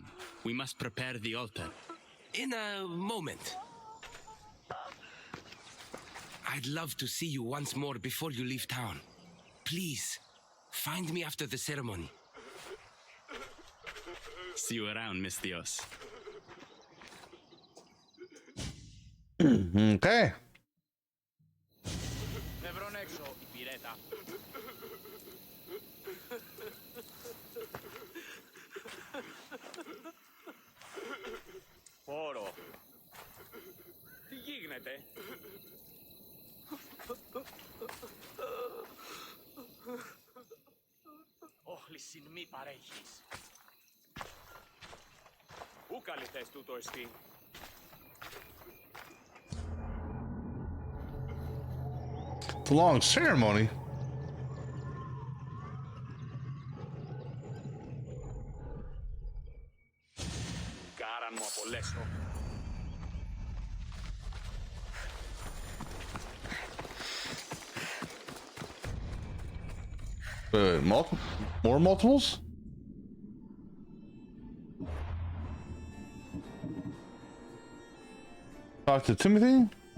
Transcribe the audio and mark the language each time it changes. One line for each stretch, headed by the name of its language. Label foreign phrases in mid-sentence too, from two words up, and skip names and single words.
English: We must prepare the altar. In a moment. I'd love to see you once more before you leave town. Please, find me after the ceremony. See you around, Mistios. Okay.
Greek: Φόρο. Τι γίνεται? Όχλησιν μη παρέχεις. Πού καλυθές τούτο εστί?
English: It's a long ceremony.
Greek: Κάραν μου απολέσω.
English: More multiples? Talk to Timothy?